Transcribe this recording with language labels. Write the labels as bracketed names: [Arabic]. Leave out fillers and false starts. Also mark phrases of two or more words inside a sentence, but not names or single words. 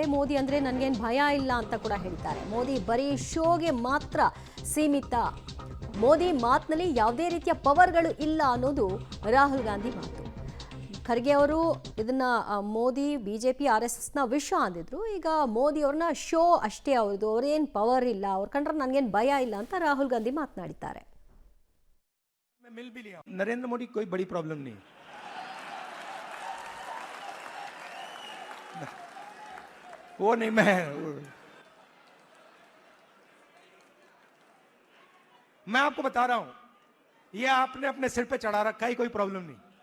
[Kannada] ಮೋದಿ ಅಂದ್ರೆ ನನಗೇನು ಭಯ ಇಲ್ಲ ಅಂತ ಕೂಡ ಹೇಳಿದ್ದಾರೆ. ಮೋದಿ ಬರೀ ಶೋಗೆ ಮಾತ್ರ ಸೀಮಿತ, ಮೋದಿ ಮಾತಿನಲ್ಲಿ ಯಾವುದೇ ರೀತಿಯ ಪವರ್ಗಳು ಇಲ್ಲ ಅನ್ನೋದು ರಾಹುಲ್ ಗಾಂಧಿ ಮಾತು. ಖರ್ಗೆ ಅವರು ಇದನ್ನ ಮೋದಿ ಬಿಜೆಪಿ RSSನ ವಿಷ ಅಂದಿದ್ರು. ಈಗ ಮೋದಿ ಅವ್ರನ್ನ ಶೋ ಅಷ್ಟೇ, ಅವ್ರದ್ದು ಅವ್ರೇನು ಪವರ್ ಇಲ್ಲ, ಅವ್ರ ಕಂಡ್ರೆ ನನಗೇನು ಭಯ ಇಲ್ಲ ಅಂತ ರಾಹುಲ್ ಗಾಂಧಿ ಮಾತನಾಡಿದ್ದಾರೆ. [Hindi] नरेंद्र मोदी कोई बड़ी प्रॉब्लम नहीं, वो नहीं। मैं आपको बता रहा हूं, ये आपने अपने सिर पे चढ़ा रखा है, कोई प्रॉब्लम नहीं।